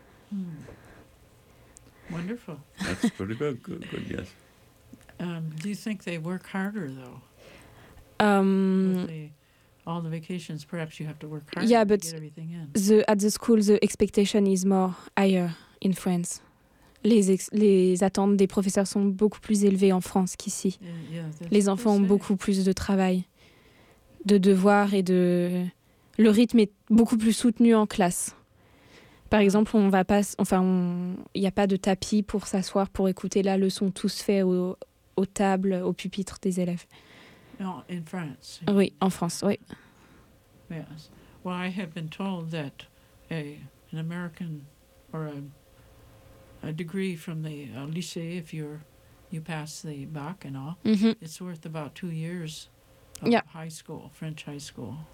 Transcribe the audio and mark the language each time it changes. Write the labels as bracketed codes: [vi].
[en] Hmm. Wonderful. That's pretty good, yes. Do you think they work harder, though? With the all the vacations, perhaps you have to work hard to get everything in. Yeah, but at the school, the expectation is more higher in France. [fr] Les attentes des professeurs sont beaucoup plus élevées en France qu'ici. [en] Yeah, [fr] les enfants ont beaucoup plus de travail, de devoirs et de... Le rythme est beaucoup plus soutenu en classe. Par exemple, on va pas, enfin, il n'y a pas de tapis pour s'asseoir, pour écouter la leçon, tous faits aux tables, au pupitre des élèves. [en] Non, in France. [fr] Oui, en France, oui. [en] Yes. Well, I have been told that an American or a degree from the lycée, if you pass the bac and all, mm-hmm. it's worth about 2 years. High school, French high school,